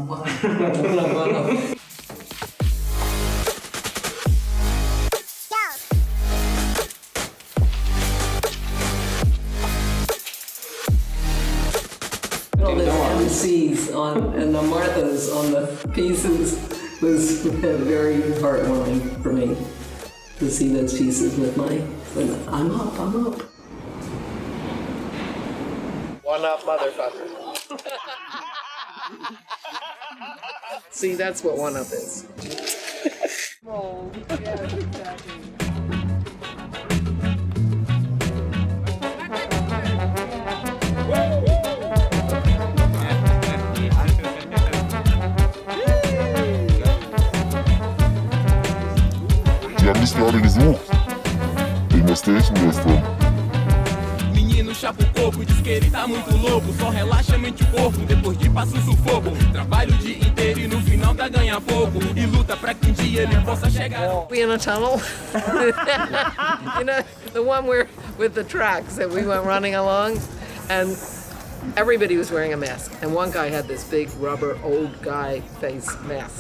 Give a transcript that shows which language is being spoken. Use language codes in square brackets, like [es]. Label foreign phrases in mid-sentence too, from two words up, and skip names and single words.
[en] All the MCs and the Marthas on the pieces was very heartwarming for me to see those pieces with I'm up. One up, motherfucker. See, that's what one up is. Oh, yeah, exactly. [de] Die haben mich gerade gesucht. Wegen der Station gestern. [pt] Menino chapa o coco, diz que ele tá muito louco. Só relaxa mente e corpo, depois de passa o sufoco. Trabalha o dia inteiro e no final tá ganha pouco. E luta pra que um dia ele possa chegar. [en] We in a tunnel? The one where with the tracks that we went running along, and everybody was wearing a mask. And one guy had this big rubber old guy face mask.